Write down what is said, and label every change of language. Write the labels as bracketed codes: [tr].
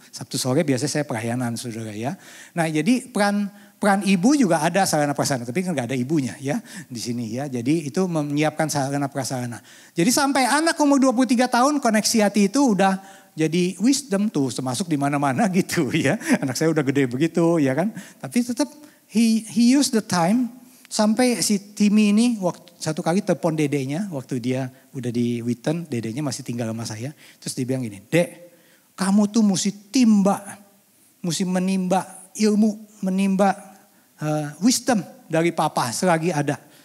[id] Sabtu sore biasanya saya pelayanan saudara ya. Nah jadi peran ibu juga ada sarana prasarana. Tapi kan gak ada ibunya ya di sini ya. Jadi itu menyiapkan sarana prasarana. Jadi sampai anak umur 23 tahun koneksi hati itu udah jadi wisdom tuh. Termasuk di mana-mana gitu ya. Anak saya udah gede begitu ya kan. Tapi tetap [en] he used the time. [id] Sampai si Timmy ini satu kali telepon dedenya waktu dia udah di Witten, dedenya masih tinggal sama saya. Terus dia bilang gini, Dek kamu tuh mesti menimba ilmu, menimba wisdom dari papa selagi ada.